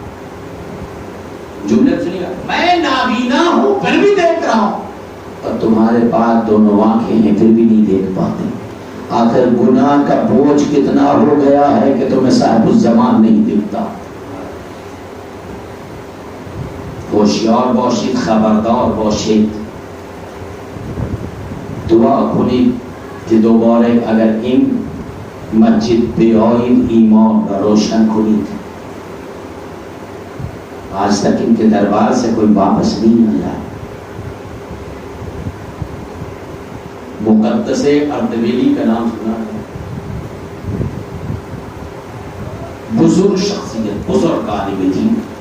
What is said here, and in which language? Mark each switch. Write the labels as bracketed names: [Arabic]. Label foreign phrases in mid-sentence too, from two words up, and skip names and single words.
[Urdu] جملے سنیے، میں نابینا ہوں پھر بھی دیکھ رہا ہوں، اور تمہارے پاس دونوں آنکھیں ہیں پھر بھی نہیں دیکھ پاتے. آخر گناہ کا بوجھ کتنا ہو گیا ہے کہ تمہیں صاحب الزمان نہیں دکھتا. [Persian] ہوشیار باشید، خبردار باشید. دعا کنید کہ دوباره اگر این مسجد بیایید ایمان را روشن کنید. [Urdu] آج تک ان کے دربار سے کوئی واپس نہیں آیا. مقدس اردبیلی کا نام سنا ہے، بزرگ شخصیت، بزرگ عالم دین.